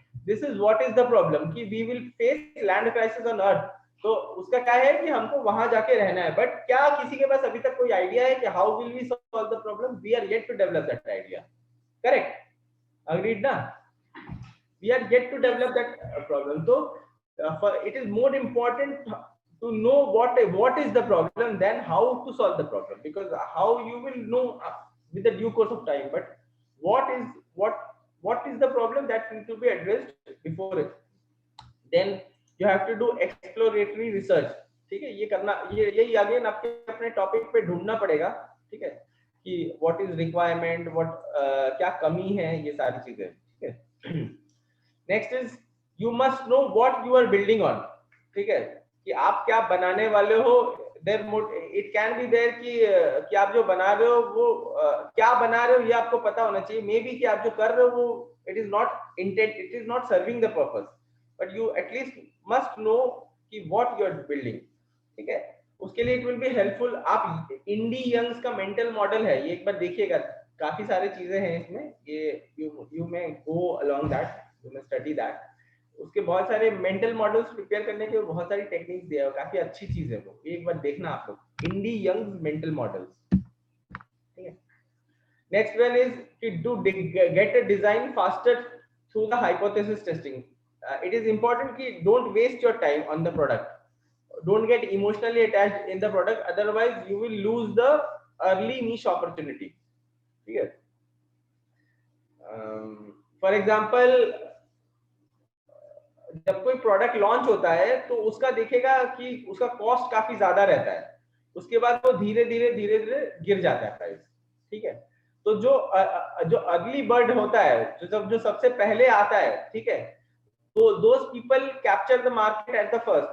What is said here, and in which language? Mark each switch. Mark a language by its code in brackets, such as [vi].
[en] This is what is the problem कि we will face land crisis on earth. [hi] तो उसका क्या है कि हमको वहां जाके रहना है, बट क्या किसी के पास अभी तक कोई आइडिया है कि [en] How will we solve the problem? We are yet to develop that idea, correct? Agreed ना? We are yet to develop that problem. [hi] तो [en] It is more important to know what is the problem than how to solve the problem, because how you will know with the due course of time, but what is the problem that needs to be addressed before it. Then you have to do exploratory research, [hi] ठीक है। ये करना, यही again आपके अपने topic पे ढूंढना पड़ेगा, ठीक है, कि [en] what is requirement, [hi] क्या कमी है, ये सारी चीजें, ठीक है। [en] next is you must know what you are building on, [hi] ठीक है, कि आप क्या बनाने वाले हो। [en] it can be there [hi] कि आप जो बना रहे हो वो क्या बना रहे हो ये आपको पता होना चाहिए। [en] maybe [hi] कि आप जो कर रहे हो वो [en] It is not serving the purpose, but you at least must know कि what you are building, ठीक है। [hi] उसके लिए [en] It will be helpful. [hi] आप इंडी यंग्स का मेंटल मॉडल है, ये एक बार देखिएगा, काफी सारी चीजें हैं इसमें, ये [en] You may go along that, you may study that. [hi] उसके बहुत सारे मेंटल मॉडल्स प्रिपेयर करने के बहुत सारी टेक्निक्स दिया है, काफी अच्छी चीज है वो, एक बार देखना आप लोग, इंडी यंग्स मेंटल मॉडल्स, ठीक है। [en] Next one is कि do get a design faster through the hypothesis testing. It is important कि don't waste your time on the product, don't get emotionally attached in the product, otherwise you will lose the early niche opportunity, [hi] ठीक है। For example जब कोई product launch होता है तो उसका देखेगा कि उसका कॉस्ट काफी ज्यादा रहता है, उसके बाद वो धीरे धीरे गिर जाता है प्राइस, ठीक है। तो जो अर्ली बर्ड होता है, जो सबसे पहले आता है, ठीक है, तो [en] those people capture the market at the first।